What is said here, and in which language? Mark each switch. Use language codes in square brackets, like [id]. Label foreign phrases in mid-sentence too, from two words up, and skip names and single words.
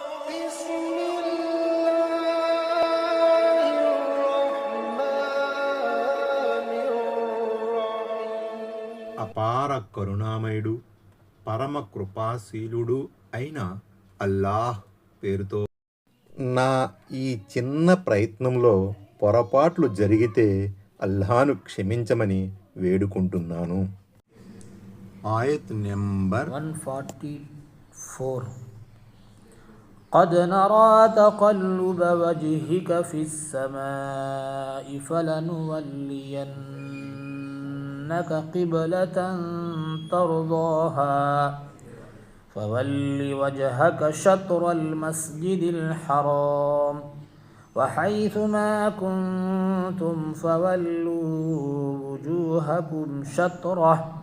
[te] అపార కరుణామయుడు పరమ కృపాశీలుడు అయిన అల్లాహ్ పేరుతో. నా ఈ చిన్న ప్రయత్నంలో పొరపాట్లు జరిగితే అల్లాహ్ను క్షమించమని వేడుకుంటున్నాను. ఆయత్ నెంబర్ 144. [ar] قد نرى تقلب وجهك في السماء فلنولينك قبلة ترضاها فول وجهك شطر المسجد الحرام وحيث ما كنتم فولوا وجوهكم شطره